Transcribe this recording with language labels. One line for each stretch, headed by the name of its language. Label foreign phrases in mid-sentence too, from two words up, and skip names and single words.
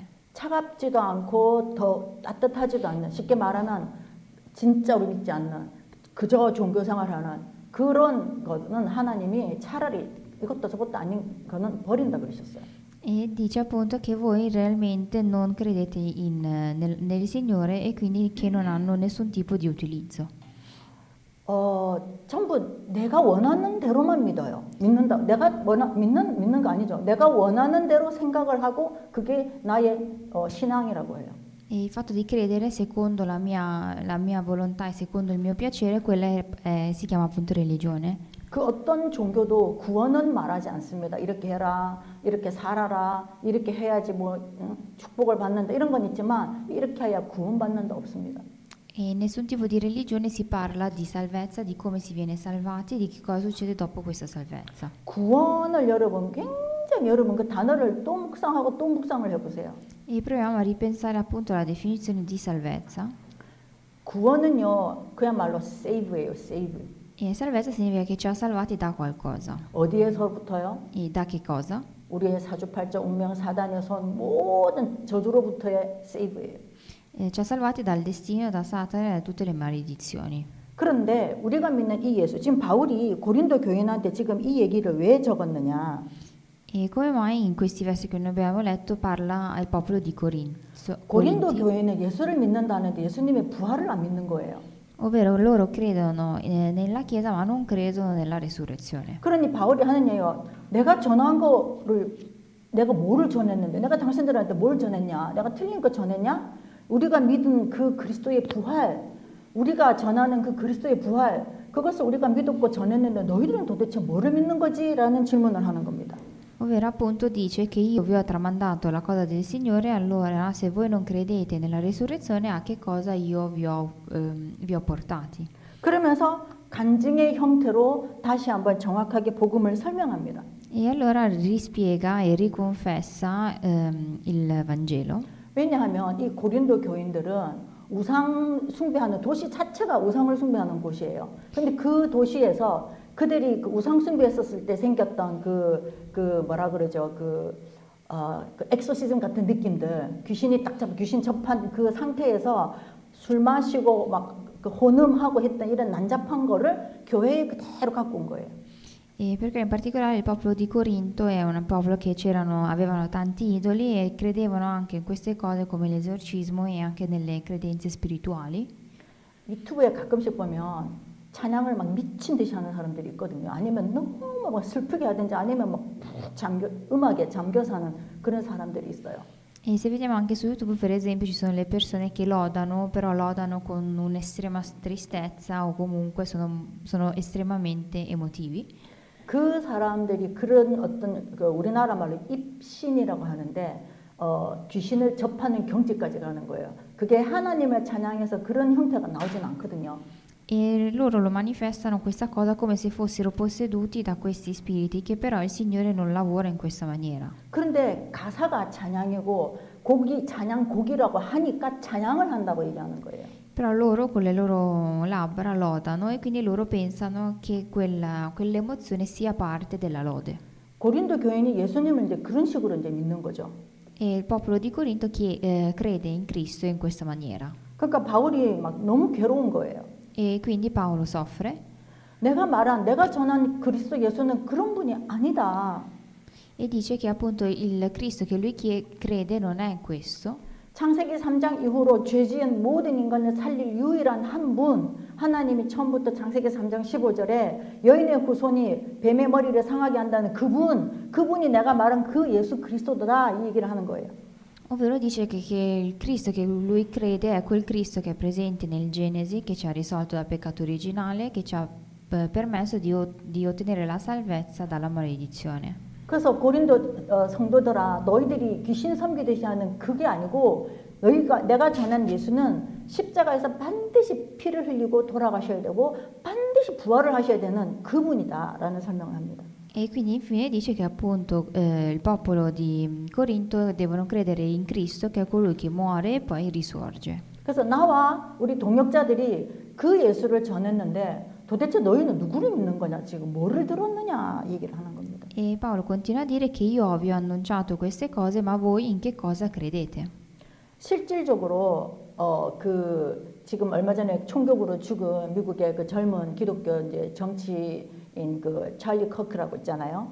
Korean: 차갑지도 않고 더 따뜻하지도 않는, 쉽게 말하면 진짜로 믿지 않는, 그저 종교 생활하는 그런 거는 하나님이 차라리 이것도 저것도 아닌 거는 버린다 그러셨어요.
Italian: E dice appunto che voi realmente non credete nel Signore e quindi che non hanno nessun tipo di utilizzo.
Korean: 전부 내가 원하는 대로만 믿어요. 믿는다. 내가 믿는 거 아니죠. 내가 원하는 대로 생각을 하고 그게 나의 신앙이라고 해요.
Italian: E il fatto di credere secondo la mia volontà e secondo il mio piacere, quella si chiama appunto religione.
Korean: 그 어떤 종교도 구원은 말하지 않습니다. 이렇게 해라, 이렇게 살아라, 이렇게 해야지 뭐 축복을 받는다 이런 건 있지만 이렇게 해야 구원받는다 없습니다.
Italian: E in nessun tipo di religione si parla di salvezza, di come si viene salvati, di che cosa succede dopo questa salvezza.
Korean: 구원을 여러분 굉장히 여러분 그 단어를 또 묵상하고 또 묵상을 해보세요.
Italian: E proviamo a ripensare appunto alla definizione di salvezza.
Korean: 구원은요 그야말로 save예요, save.
Italian: E salvezza significa che ci ha salvati da qualcosa.
Korean: 어디에서부터요?
Italian: E da che cosa?
Korean: 우리의 사주팔자 운명 사단의 손 모든 저주로부터의 save예요.
Italian: Ci ha salvati dal destino, da Satana e da tutte le maledizioni.
Korean: 그런데 우리가 믿는 이 예수, 지금 바울이 고린도 교인한테 지금 이 얘기를 왜 적었느냐?
Italian: E come mai in questi versi che noi abbiamo letto parla al popolo di 고린도 Corinti?
Korean: 교회는 예수를 믿는다는데 예수님의 부활을 안 믿는 거예요.
Italian: Ovvero loro credono nella Chiesa ma non credono nella risurrezione.
Korean: 그러니 바울이 하는 얘기가 내가 전한 거를 내가 뭐를 전했는데 내가 당신들한테 뭘 전했냐? 내가 틀린 거 전했냐? 우리가 믿은 그 그리스도의 부활, 우리가 전하는 그 그리스도의 부활, 그것을 우리가 믿었고 전했는데 너희들은 도대체 뭐를 믿는 거지? 라는 질문을 하는 겁니다.
Italian: Ovvero appunto dice che io vi ho tramandato la cosa del Signore, allora se voi non credete nella risurrezione, a che cosa io vi ho portati?
Korean: 그러면서 간증의 형태로 다시 한번 정확하게 복음을 설명합니다.
Italian: E allora rispiega e riconfessa il Vangelo.
Korean: 왜냐하면 이 고린도 교인들은 우상 숭배하는 도시 자체가 우상을 숭배하는 곳이에요. 근데 그 도시에서 그들이 그 우상 숭배했었을 때 생겼던 그 뭐라 그러죠? 그 엑소시즘 같은 느낌들, 귀신이 딱 잡아 귀신 접한 그 상태에서 술 마시고 막 그 혼음하고 했던 이런 난잡한 거를 교회에 그대로 갖고 온 거예요.
Italian: E perché in particolare il popolo di Corinto è un popolo che avevano tanti idoli e credevano anche in queste cose come l'esorcismo e anche nelle credenze spirituali.
Korean: 유튜브에 가끔씩 보면 찬양을 막 미친 듯이 하는 사람들이 있거든요. 아니면 너무 막 슬프게 하든지 아니면 막푹 음악에 잠겨 사는 그런 사람들이 있어요.
Italian: E se vediamo anche su YouTube, per esempio, ci sono le persone che lodano, però lodano con un'estrema tristezza o comunque sono estremamente emotivi.
Korean: 그 사람들이 그런 어떤 그 우리나라 말로 입신이라고 하는데 귀신을 접하는 경지까지 가는 거예요. 그게 하나님을 찬양해서 그런 형태가 나오진 않거든요.
Italian: E loro lo manifestano questa cosa come se fossero posseduti da questi spiriti, che però il Signore non lavora in questa maniera.
Korean: 그런데 가사가 찬양이고 찬양 곡이라고 하니까 찬양을 한다고 얘기하는 거예요.
Italian: Però loro con le loro labbra lodano e quindi loro pensano che quell'emozione sia parte della lode.
Korean: 고린도 교인이 예수님을 이제 그런 식으로 이제 믿는 거죠.
Italian: E il popolo di Corinto crede in Cristo in questa maniera.
Korean: 그러니까 바울이 막 너무 괴로운 거예요.
Italian: E quindi Paolo soffre
Korean: 내가 전한 그리스도 예수는 그런 분이 아니다.
Italian: e dice che appunto il Cristo che lui crede non è questo.
Korean: 창세기 3장 이후로 죄 지은 모든 인간을 살릴 유일한 한 분, 하나님이 처음부터 창세기 3장 15절에 여인의 후손이 뱀의 머리를 상하게 한다는 그분이 내가 말한 그 예수 그리스도다 이 얘기를 하는 거예요.
Italian: Ovvero dice che il Cristo che lui crede è quel Cristo che è presente nel Genesi, che ci ha risolto dal peccato originale, che ci ha permesso di ottenere la salvezza dalla maledizione.
Korean: 그래서 고린도 성도들아 너희들이 귀신 섬기듯이 하는 그게 아니고 내가 전한 예수는 십자가에서 반드시 피를 흘리고 돌아가셔야 되고 반드시 부활을 하셔야 되는 그분이다라는 설명을 합니다.
Italian: E quindi infine dice che appunto il popolo di Corinto devono credere in Cristo, che è colui che muore e poi risorge.
Korean: 그래서 나와 우리 동역자들이 그 예수를 전했는데 도대체 너희는 누구를 믿는 거냐 지금 뭐를 들었느냐 얘기를 하는 겁니다.
Italian: E Paolo continua a dire che io vi ho annunciato queste cose, ma voi in che cosa credete?
Korean: 실질적으로 지금 얼마 전에 총격으로 죽은 미국의 그 젊은 기독교 이제 정치인 그 찰리 커크라고 있잖아요.